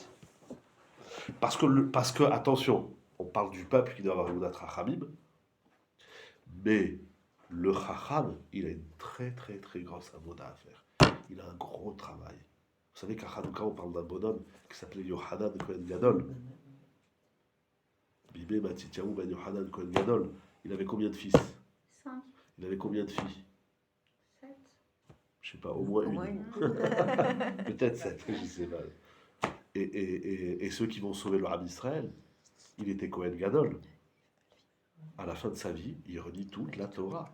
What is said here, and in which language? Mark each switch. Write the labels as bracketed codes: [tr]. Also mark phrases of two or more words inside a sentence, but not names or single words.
[fr] Parce que, attention, on parle du peuple qui doit avoir une Rachamim, mais le Chacham, il a une très, très, très grosse avoda à faire. Il a un gros travail. Vous savez qu'à Hanouka, on parle d'un bonhomme qui s'appelait Yohanan Kohen Gadol. Bibé Matityahu Ben Yohanan Kohen Gadol. Il avait combien de fils? 5, Il avait combien de filles? 7. Je sais pas, au moins Au une. moins une. Peut-être 7, je sais pas. Et ceux qui vont sauver le Ram Israël, il était [he] כהן גדול. [fr] À la fin de sa vie, il renie toute la Torah.